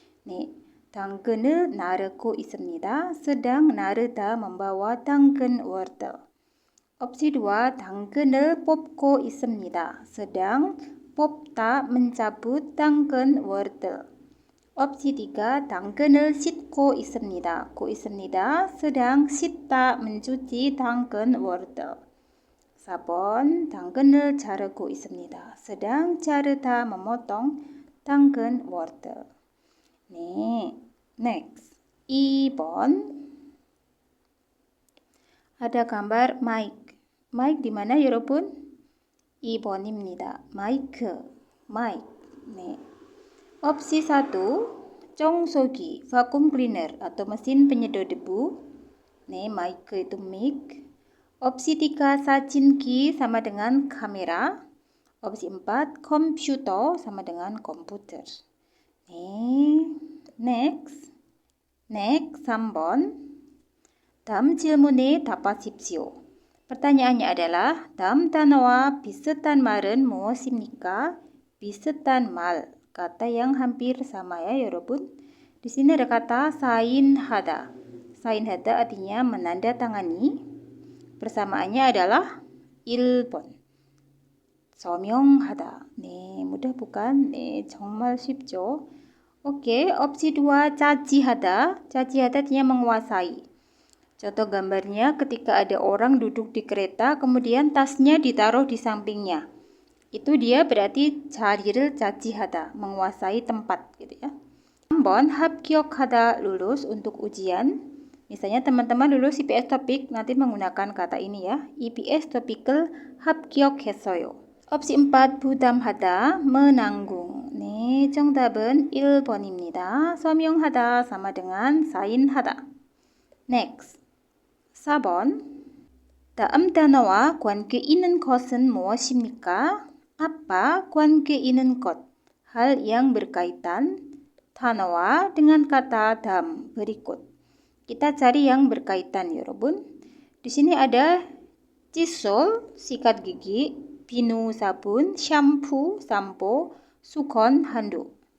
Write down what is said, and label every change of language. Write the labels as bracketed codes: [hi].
[ko] 네, 당근을 나르고 있습니다. [id] sedang 나르다 membawa 당근 wortel. [ko] Opsi 2, 당근을 뽑고 있습니다. [id] sedang 뽑다 mencabut 당근 wortel. [ko] Opsi 3, 당근을 씻고 있습니다. 고 있습니다. [id] sedang 씻다 mencuci 당근 wortel. [ko] 4번, 당근을 자르고 있습니다. [id] sedang 자르다 memotong 당근 wortel. [ko] 네, next. 2번. [id] ada gambar mic. mic di mana 여러분? [ko] 2번입니다. 마이크, mic. 네. [id] Opsi 1, 청소기, vacuum cleaner atau mesin penyedot debu. Nih, mic itu mic. Opsi 3, 사진기 sama dengan kamera. Opsi 4, komputer sama dengan komputer. nih, next. 3번. [ko] 다음 질문에 답하십시오. [id] pertanyaannya adalah [ko] 다음 단어와 비슷한 말은 무엇입니까? [id] 비슷한 말, kata yang hampir sama ya, 여러분. Di sini ada kata 사인하다. 사인하다 artinya menandatangani. Persamaannya adalah 1번. 서명하다. [ko] 네, [id] mudah bukan? [ko] 네, 정말 쉽죠? [id] Oke, opsi 2, caci하다. caci하다 artinya menguasai. Contoh gambarnya ketika ada orang duduk di kereta, kemudian tasnya ditaruh di sampingnya. Itu dia berarti [ko] 자리를 차지하다, [id] menguasai tempat gitu ya. 3번, 합격하다, lulus untuk ujian. Misalnya teman-teman lulus EPS topik nanti menggunakan kata ini ya. [ko] EPS topik을 합격했어요. opsi 4, 부담하다, menanggung. 네, 정답은 1번입니다. [id] 서명하다 sama dengan 사인하다. [en] Next. 4번. [ko] 다음 단어와 관계 있는 것은 무엇입니까? [id] apa 관계 있는 것, hal yang berkaitan. 단어와 dengan kata dalam berikut. Kita cari yang berkaitan, 여러분. Di sini ada 칫솔, sikat gigi, 비누, sabun, shampoo, sampo, 수건, handuk.